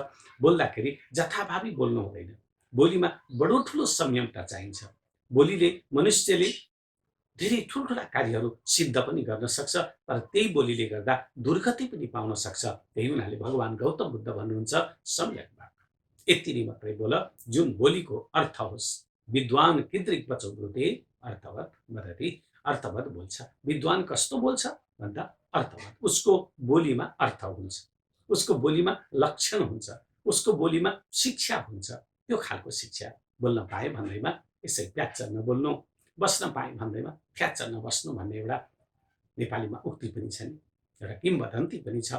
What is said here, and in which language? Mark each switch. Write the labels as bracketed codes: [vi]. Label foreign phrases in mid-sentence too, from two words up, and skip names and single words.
[ne] बोल्दाखेरि जथाभावी बोल्नु हुँदैन, बोलीमा बडो ठुलो संयमता चाहिन्छ। बोलीले मनुष्यले धेरै ठुल्ठुला कार्यहरू सिद्ध पनि गर्न सक्छ, तर त्यही बोलीले गर्दा दुर्गति पनि पाउन सक्छ। त्यही हुनाले भगवान् गौतम बुद्ध भन्नुहुन्छ सम्यक वाक, यति नै मात्रै बोल जुन बोलीको अर्थ होस्। [sa] विद्वान किद्रिक बचौ ब्रुते अर्थवत् वदति, [ne] अर्थवत् बोल्छ। विद्वान कस्तो बोल्छ भन्दा अर्थवत्, उसको बोलीमा अर्थ हुन्छ, उसको बोलीमा लक्षण हुन्छ, उसको बोलीमा शिक्षा हुन्छ। त्यो खालको शिक्षा। बोल्न पाए भन्दैमा यसै प्याच्च नबोल्नु, बस्न पाए भन्दैमा फ्याच्च नबस्नु भन्ने एउटा नेपालीमा उक्ति पनि छ नि, एउटा किम्वदन्ती पनि छ।